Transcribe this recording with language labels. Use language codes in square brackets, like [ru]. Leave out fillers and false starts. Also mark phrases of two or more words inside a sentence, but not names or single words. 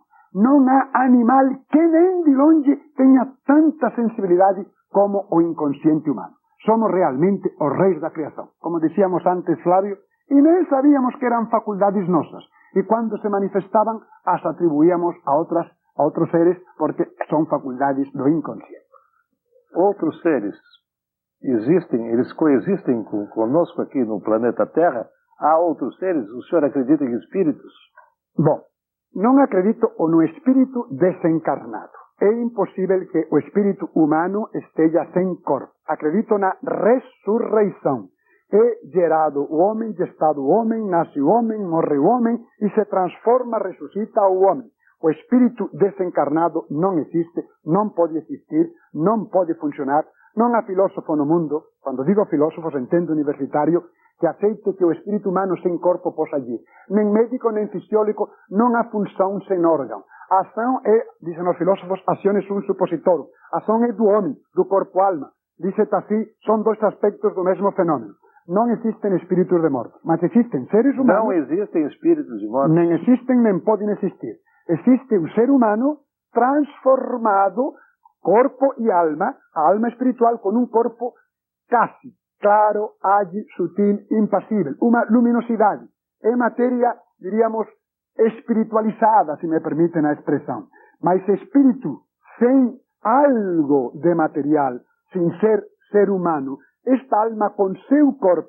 [gl] Non há animal que ven de longe teña tanta sensibilidade como o inconsciente humano. Somos realmente os reis da creación. Como decíamos antes, Flavio, e non sabíamos que eran facultades nosas. E cando se manifestaban, as atribuíamos a outros seres porque son facultades do inconsciente. [pt] Outros seres existem, eles coexistem conosco aqui no planeta Terra? Há outros seres? O senhor acredita em espíritos? [gl] Bom, non acredito no espírito desencarnado. É imposible que o espírito humano esteja sen corpo. [pt] Acredito na resurreição. É gerado o homem, gestado o homem, nasce o homem, morre o homem e se transforma, ressuscita o homem. [gl] O espírito desencarnado non existe, non pode existir, non pode funcionar. Non há filósofo no mundo, cando digo filósofos entendo universitario, que aceite que o espírito humano sen corpo posa allí. Nen médico, nen fisiólogo, non há función sen órgano. A ação é, dicen os filósofos, acción é un supositorio. [pt] A ação é do homem, do corpo-alma. [gl] Dicete así, son dois aspectos do mesmo fenómeno. Non existen espíritos de mortos, mas existen seres humanos. [pt] Não existem espíritos de mortos. Nem existem, nem podem existir. [gl] Existe un ser humano transformado, corpo e alma, a alma espiritual con un corpo casi claro, ágil, sutil, impasível, unha luminosidade. É materia, diríamos, espiritualizada, se me permiten a expresión. Mas espírito sen algo de material, sin ser humano, esta alma con seu corpo...